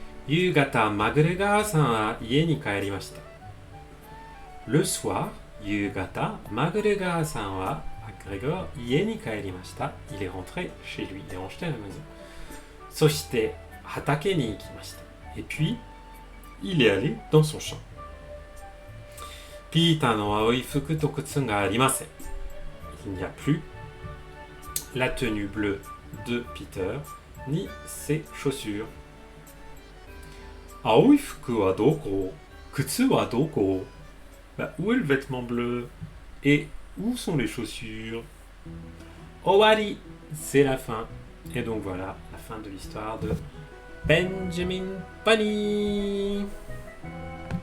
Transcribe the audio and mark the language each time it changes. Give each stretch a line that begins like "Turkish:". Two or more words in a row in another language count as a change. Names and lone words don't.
Japanese: 夕方、マグレガーさんは家に帰りました。
French: Le soir,
Japanese: 夕方、マグレガーさんは Grégor 家に帰りました。
French: Il est rentré chez lui. Il est rentré à la maison.
Japanese: そして、畑に行きました。
French: Et puis, il est allé dans son champ.
Japanese: ピーターの青い服と靴がありません。
French: Il n'y a plus la tenue bleue de Peter, ni ses chaussures.
Japanese: 青い服はどこ？靴はどこ？
French: Où est le vêtement bleu? Et où sont les chaussures? Owari, c'est la fin. Et donc voilà, la fin de l'histoire de Benjamin Bunny.